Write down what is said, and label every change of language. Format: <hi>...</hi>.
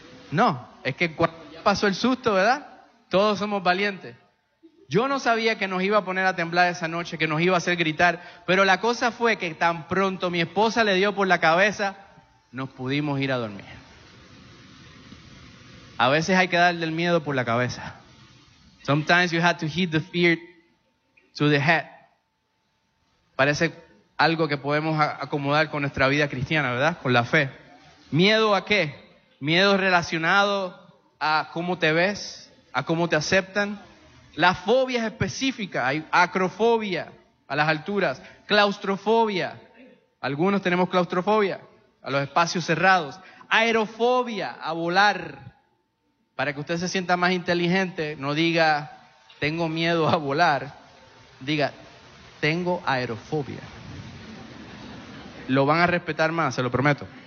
<es>No, es que cuando pasó el susto, ¿verdad? Todos somos valientes. Yo no sabía que nos iba a poner a temblar esa noche, que nos iba a hacer gritar, pero la cosa fue que tan pronto mi esposa le dio por la cabeza, nos pudimos ir a dormir. A veces hay que darle el miedo por la cabeza.</es> <en>Sometimes you have to hit the fear to the head.</en> <es>Parece algo que podemos acomodar con nuestra vida cristiana, ¿verdad? Con la fe. ¿Miedo a qué? Miedo relacionado a cómo te ves, a cómo te aceptan. Las fobias específicas, hay acrofobia a las alturas, claustrofobia, algunos tenemos claustrofobia a los espacios cerrados, aerofobia a volar, para que usted se sienta más inteligente, no diga tengo miedo a volar, diga tengo aerofobia, lo van a respetar más, se lo prometo.</es>